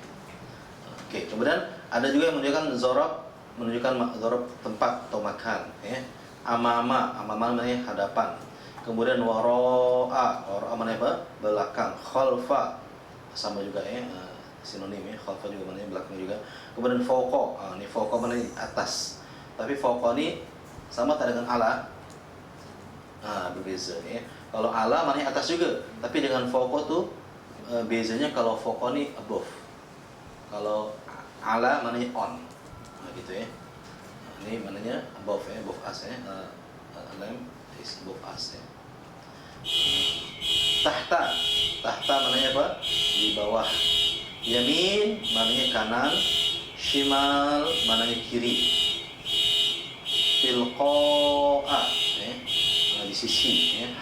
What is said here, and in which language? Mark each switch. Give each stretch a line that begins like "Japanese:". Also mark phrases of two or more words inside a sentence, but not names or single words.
Malay: Okey, kemudian ada juga yang menunjukkan zarab tempat atau makan ya. Amama maknanya hadapan. Kemudian wara'a maknanya apa? Belakang. Khalfa sama juga ya, sinonim ya. Khalfa juga maknanya belakang juga. Kemudian fawqa, ini fawqa maknanya atas. Tapi fawqa ni sama tak dengan ala? Berbeza ya. Kalau ala maknanya atas juga, tapi dengan fawqa tu bezanya. Kalau fawqa ni above, kalau ala maknanya on, gitu ya. Ini maknanya above ya,
English: above us
Malay: ya. Alam
English: is above us
Malay: ya. Tahta maknanya apa? Di bawah. Yamin maknanya kanan, shimal maknanya kiri. Tilqa'a ya, di sisi ya.